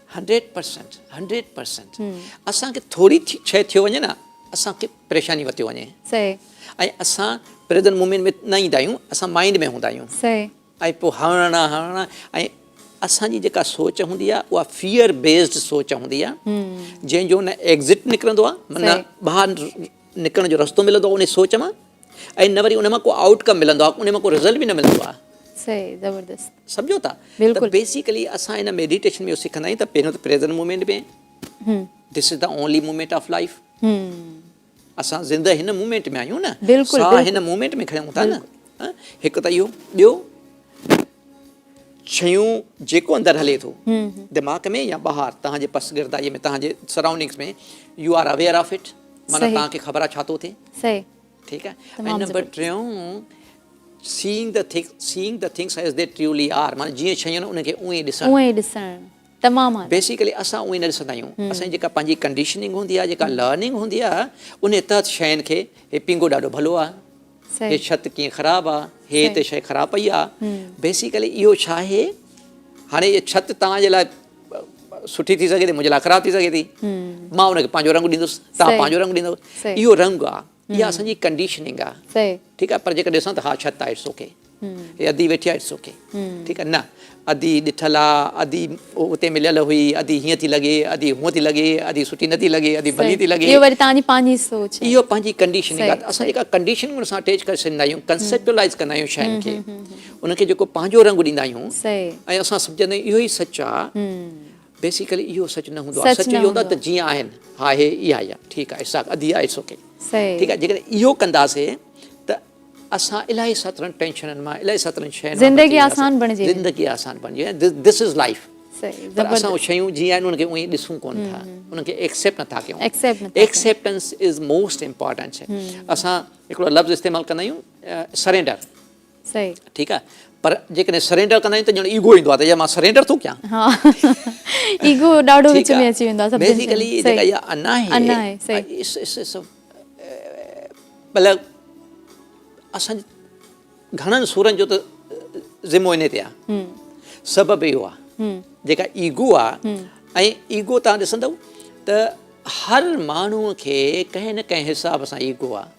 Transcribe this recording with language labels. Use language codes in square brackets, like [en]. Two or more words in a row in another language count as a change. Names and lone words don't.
[sd] 100% असांखे थोरी शइ थियो वञे न असांखे परेशानी वरिती वञे, ऐं असां [en] present moment [sd] में न ईंदा आहियूं, असां माइंड में हूंदा आहियूं, ऐं पोइ हणणा ऐं असांजी जेका सोच हूंदी आहे उहा फियर बेस्ड सोच हूंदी आहे, जंहिंजो न एग्ज़िट निकिरंदो आहे, माना ॿाहिरि निकिरण जो रस्तो मिलंदो आहे उन सोच मां, ऐं न वरी उन मां को आउटकम मिलंदो आहे, उन मां को रिज़ल्ट बि न मिलंदो आहे। सम्झो था, त बेसिकली असां हिन मेडिटेशन में सिखंदा आहियूं त पहिरियों त [en] present moment [sd] में [en] this is the only moment of life, [sd] असां ज़िंदगी हिन मोमेंट में आहियूं न, साह हिन मोमेंट में खयूं था न, हिकु त इहो, ॿियो शयूं जेको अंदरि हले थो दिमाग़ में या ॿाहिरि तव्हांजे पस गिरदाईअ में तव्हांजे सराउंडिंग्स में [en] you are aware of it, [sd] माना तव्हांखे ख़बर आहे छा थो थिए, ठीकु आहे। [en] ऐं नंबर 3 seeing the things as they truly are, [sd] माना जीअं शयूं आहिनि उनखे उहे ॾिसणु तमामु बेसिकली असां उहे न ॾिसंदा आहियूं, असांजी जेका पंहिंजी कंडीशनिंग हूंदी आहे, जेका लर्निंग हूंदी आहे, उन तहत शयुनि खे हे पिंगो ॾाढो भलो आहे, हे छत कीअं ख़राबु आहे, हे हिते शइ ख़राबु पई आहे, बेसिकली इहो छा आहे, हाणे इहा छिति तव्हांजे लाइ सुठी थी सघे थी, मुंहिंजे लाइ ख़राबु थी सघे थी, मां उनखे पंहिंजो रंग ॾींदुसि, तव्हां पंहिंजो रंग ॾींदव, इहो रंग आहे, इहा असांजी कंडीशनिंग आहे, ठीकु आहे। पर जेकर ॾिसां त हा छिति आहे [en] it's okay, [sd] हे अधी वेठी आहे [en] it's okay, [sd] ठीकु आहे, न अधी ॾिठल आहे, अधी उते मिलियल हुई, अधी हीअं थी लॻे, अधी हूअं थी लॻे, अधी सुठी नथी लॻे, अधी भली थी लॻे, इहो पंहिंजी कंडीशनिंग आहे। असां जेका कंडीशनिंग सां अटैच करे छॾींदा आहियूं, कंसेप्टलाइज़ कंदा आहियूं शयुनि खे, उनखे जेको पंहिंजो रंग ॾींदा आहियूं, ऐं असां सम्झंदा आहियूं इहो ई सच आहे, बेसिकली इहो सच न हूंदो आहे, सच इहो हूंदो आहे त जीअं आहिनि, हा हे इहा आहे, ठीकु आहे, अधी आहे [en] it's okay, [sd] ठीकु आहे। जेकॾहिं इहो कंदासीं त असां इलाही सातरनि टेंशननि मां, इलाही सातरनि शयुनि, ज़िंदगी आसान बणिजे, [en] this is life, [sd] सही पर असां ज़बरदस्त उहे शयूं जीअं आहिनि उनखे उहे ॾिसूं कोन था उनखे एक्सेप्ट नथा कयूं एक्सेप्ट नथा [en] acceptance is most important [sd] शइ असां हिकिड़ो लफ़्ज़ इस्तेमालु कंदा आहियूं सरेंडर सही ठीकु आहे पर जेकॾहिं सरेंडर कंदा आहियूं त ॼण ईगो ईंदो आहे त या मां सरेंडर थो कयां हा ईगो ॾाढो विच में अची वेंदो आहे सभिनि शयुनि बेसिकली में। जेका सही इहा अना अना आहे, सही। मतिलबु असां घणनि सुरनि जो त ज़िमो इन ते आहे सबबु इहो आहे जेका ईगो आहे ऐं ईगो तव्हां ॾिसंदव त हर माण्हूअ खे कंहिं न कंहिं हिसाब सां ईगो आहे